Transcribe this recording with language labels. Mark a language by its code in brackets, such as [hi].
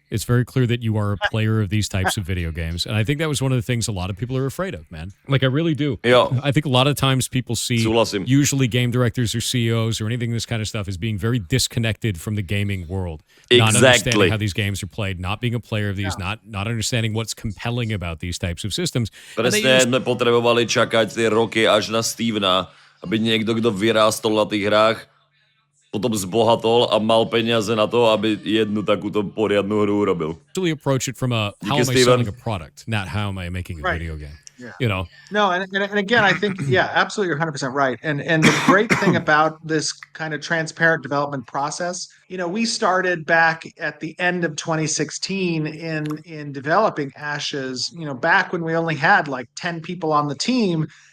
[en] It's very clear that you are a player of these types of video games. And I think that was one of the things a lot of people are afraid of, man. Like, I really do. Yeah. I think a lot of times people see usually game directors or CEOs or anything this kind of stuff as being very disconnected from the gaming world. Not understanding how these games are played, not being a player of these, not understanding what's compelling about these types of systems. [sk] Presne sme potrebovali čakať tie roky až na Stevena, aby niekto, kto vyrástol na tých hrách, potom zbohatol a mal peniaze na to, aby jednu takúto poriadnu hru urobil. [en] Really approach it from how am I selling a product, not how am I making a video game. Yeah. No, and again, I think, absolutely, you're 100% right. And the great thing about this kind of transparent development process, we started back at the end of 2016 in developing Ashes, back when we only had like 10 people on the team.